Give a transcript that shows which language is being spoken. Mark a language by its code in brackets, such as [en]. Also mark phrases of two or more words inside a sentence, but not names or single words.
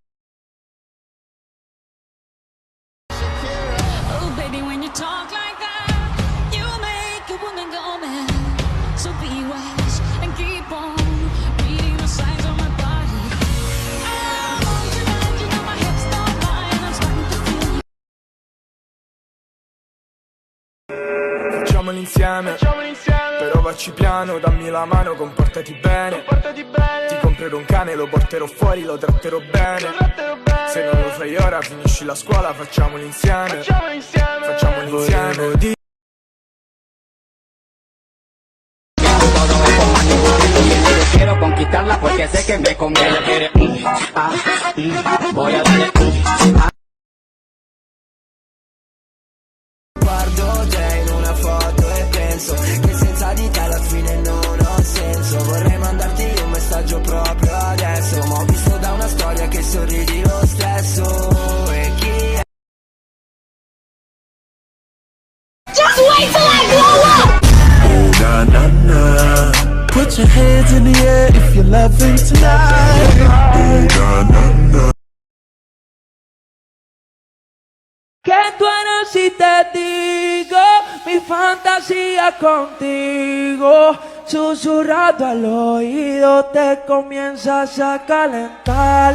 [en] Oh baby, when you talk like that, you make a woman go mad. So be wise and keep on reading the signs of my body. I'm on tonight, you know my hips don't lie, and I'm starting to feel you. [it] Facciamolo insieme, però vacci piano, dammi la mano, comportati bene. Ti comprerò un cane, lo porterò fuori, lo tratterò bene. Se non lo fai ora, finisci la scuola, facciamolo insieme. Facciamolo insieme. [es] Quiero conquistarla porque sé que me conviene. Voy a darle. [it] Guardo te in una foto e penso che senza di te alla fine non ho senso. Vorrei mandarti un messaggio proprio adesso, ma ho visto da una storia che sorridi lo stesso. E chi è? [en] Just wait till I blow up! Oh, na na na. Put your hands in the air if you're loving tonight. Oh, na na na. [es] Que tú eres si te digo mi fantasía contigo, susurrado al oído te comienzas a calentar.